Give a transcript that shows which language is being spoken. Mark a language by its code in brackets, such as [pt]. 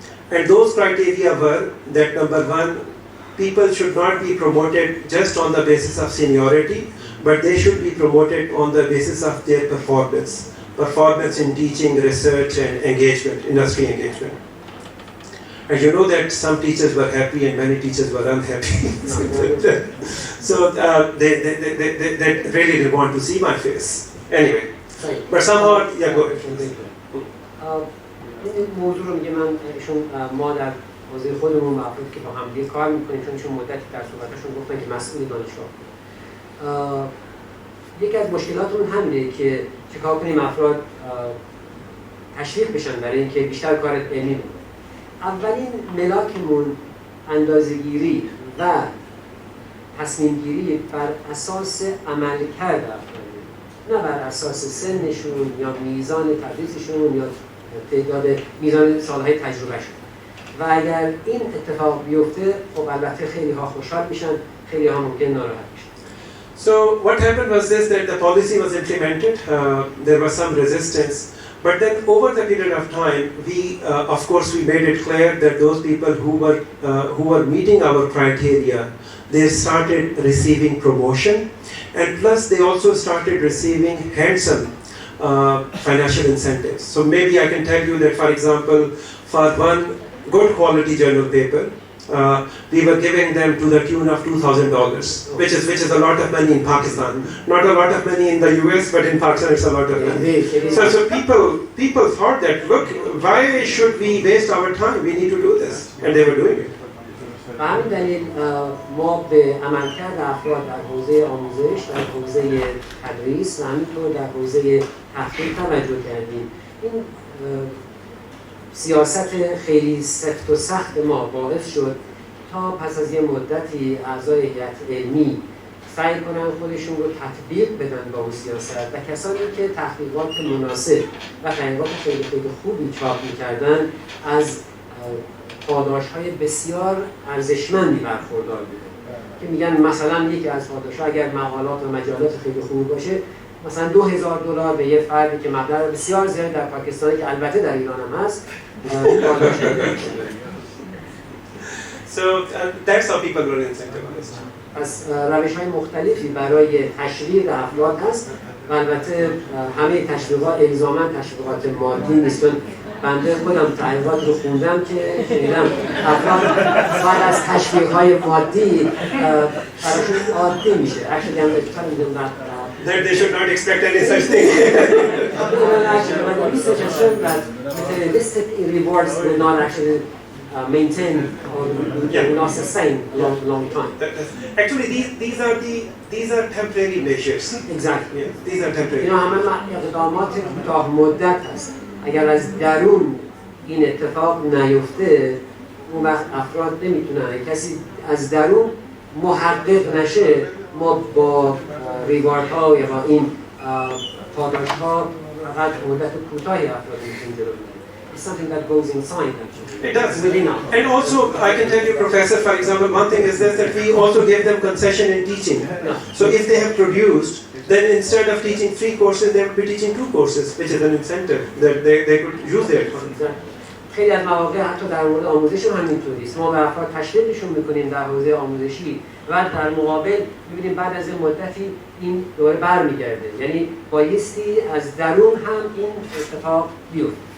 [en] And those criteria were that number one, people should not be promoted just on the basis of seniority, but they should be promoted on the basis of their performance in teaching, research, and engagement, industry engagement. And you know that some teachers were happy and many teachers were unhappy. So they really didn't want to see my face. Anyway, but somehow, yeah, go ahead. [fa] این موضوع رو میگه من ایشون ما در حوزه خودمون افرادی که با هم دیگه کار میکنیم چون ایشون مدتی در صحبتشون گفتن که مسئول دانشگاه یکی از مشکلاتمون همینه که چیکار کنیم افراد تشویق بشن برای اینکه بیشتر کار علمی بکنن. اولین ملاکمون اندازه‌گیری و تصمیم‌گیری بر اساس عملکرد افراد، نه بر اساس سنشون یا میزان تدریسشون یا تعداد میزان سالهای تجربهشون. و اگر این اتفاق بیفته خب البته خیلی ها خوشحال میشن، خیلی ها ممکن ناراحت بشن. [en] So what happened was this, that the policy was implemented, there was some resistance, but then over the period of time, we, of course, we made it clear that those people who were meeting our criteria, they started receiving promotion, and plus they also started receiving handsome financial incentives. So maybe I can tell you that, for example, for one good quality journal paper, we were giving them to the tune of $2,000, which is a lot of money in Pakistan. Not a lot of money in the US, but in Pakistan it's a lot of money. So people thought that, look, why should we waste our time? We need to do this, and they were doing it. [fa] و همین دلیل ما به عملکرد افراد در حوزه آموزش، در حوزه تدریس و همینطور در حوزه تحقیق توجه کردیم. این سیاست خیلی سفت و سخت ما باعث شد تا پس از یه مدتی اعضای هیئت علمی سعی کنن خودشون رو تطبیق بدن با اون سیاست و کسانی که تحقیقات مناسب و تحقیقات خیلی خوبی چاپ می‌کردن از پاداش‌های بسیار ارزشمندی برخوردار بودن که میگن مثلا یکی از پاداش‌ها اگر مقالات و مجلات خیلی خوب باشه مثلا $2,000 به یه فردی که مبلغ بسیار زیاد در پاکستان که البته در ایران هم هست پاداش داده میشه. [en] So that's how people were incentivized. [fa] پس روش‌های مختلفی برای تشویق افراد هست و البته همه تشویقات الزاماً تشویقات مادی نیست. بنده خودم تحقیقات رو خوندم که شنیدم افراد بعد از تشویق‌های مادی براشون عادی میشه. [en] Actually I'm telling them that they should not expect any such thing. Actually, but the research has shown that materialistic rewards will not actually maintain or will not sustain a long time. Actually, these are temporary measures. Exactly. Yeah, these are temporary. [fa] اینا همه اقدامات کوتاه مدت هست. اگر از درون این اتفاق نیفته، اون وقت افراد نمیتونن. کسی از درون محقق نشه، ما با ریواردها یا با این پاداش‌ها فقط مدت کوتاهی افراد میتونیم جلو ببریم. [en] It's something that goes inside actually. It does. Within us. And also, I can tell you, Professor, for example, one thing is this, that we also give them concession in teaching. So if they have produced then instead of teaching 3 courses, they would be teaching 2 courses, which is an incentive that they could use their funds. [fa] خیلی از مواقع حتی در مورد آموزش هم همینطوری است. ما به افراد تشویقشون میکنیم در حوزه آموزشی و در مقابل میبینیم بعد از این مدتی این دوباره برمیگرده. یعنی بایستی از درون هم این اتفاق بیفته.